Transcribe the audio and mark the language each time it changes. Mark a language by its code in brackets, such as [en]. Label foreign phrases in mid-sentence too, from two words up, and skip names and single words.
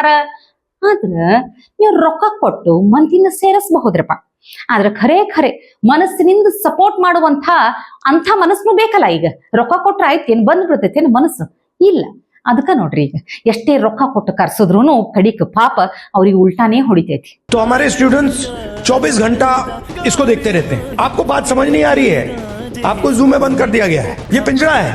[kn] ಆದ್ರ ನೀವು ರೊಕ್ಕ ಕೊಟ್ಟು ಮಂದಿನ ಸೇರಿಸಬಹುದ್ರಪ್ಪ. ಆದ್ರೆ ಖರೆ ಮನಸ್ಸಿನಿಂದ ಸಪೋರ್ಟ್ ಮಾಡುವಂತ ಮನಸ್ಸು ಬೇಕಲ್ಲ. ಈಗ ರೊಕ್ಕ ಕೊಟ್ರ ಆಯ್ತೇನ್ ಬಂದ್ಬಿಡ್ತೈತೇನ್ ಮನಸ್ಸು? ಇಲ್ಲ. ಅದಕ್ಕ ನೋಡ್ರಿ, ಈಗ ಎಷ್ಟೇ ರೊಕ್ಕ ಕೊಟ್ಟು ಕರ್ಸಿದ್ರು ಕಡಿಕ ಪಾಪ ಅವ್ರಿಗೆ ಉಲ್ಟಾನೇ ಹೊಡಿತೈತಿ. [hi] तो हमारे स्टूडेंट्स 24 घंटा इसको देखते रहते हैं. आपको बात समझ नहीं आ रही है, आपको जूम में बंद कर दिया गया है.